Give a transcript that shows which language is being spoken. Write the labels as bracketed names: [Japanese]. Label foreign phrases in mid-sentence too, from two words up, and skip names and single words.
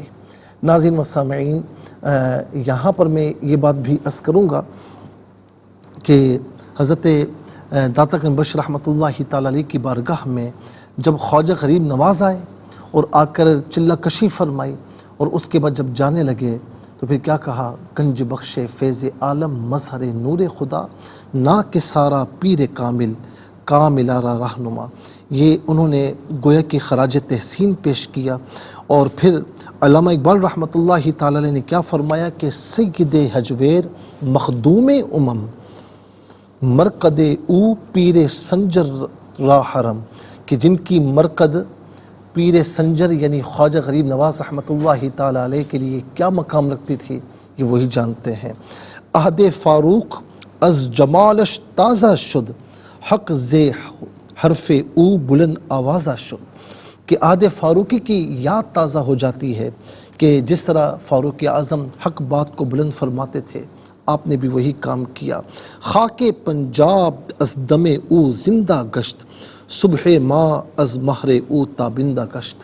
[Urdu] ناظرین و سامعین، یہاں پر میں یہ بات بھی عرض کروں گا کہ حضرت داتا گنج بخش [Arabic] رحمۃ اللہ تعالی علیہ [Urdu] کی بارگاہ میں جب خواجہ غریب نواز آئے اور آ کر چلہ کشی فرمائی اور اس کے بعد جب جانے لگے تو پھر کیا کہا، [Persian] گنج بخش فیض عالم مظہر نور خدا، نا کہ سارا پیر کامل کاملارا رہنما۔ [Urdu] یہ انہوں نے گویا کہ خراج تحسین پیش کیا۔ اور پھر علامہ اقبال [Arabic] رحمۃ اللہ تعالی علیہ [Urdu] نے کیا فرمایا کہ [Persian] سید حجویر مخدوم امم، مرقد او پیر سنجر را حرم، [Urdu] کہ جن کی مرقد پیر سنجر یعنی خواجہ غریب نواز [Arabic] رحمۃ اللہ تعالی علیہ [Urdu] کے لیے کیا مقام رکھتی تھی، یہ وہی جانتے ہیں۔ [Persian] عہد فاروق از جمالش تازہ شد، حق زے حرف او بلند آوازہ شد، [Urdu] کہ عہد فاروقی کی یاد تازہ ہو جاتی ہے کہ جس طرح فاروق اعظم حق بات کو بلند فرماتے تھے، آپ نے بھی وہی کام کیا۔ [Persian] خاک پنجاب از دم او زندہ گشت، صبح ماں از مہر او تابندہ گشت۔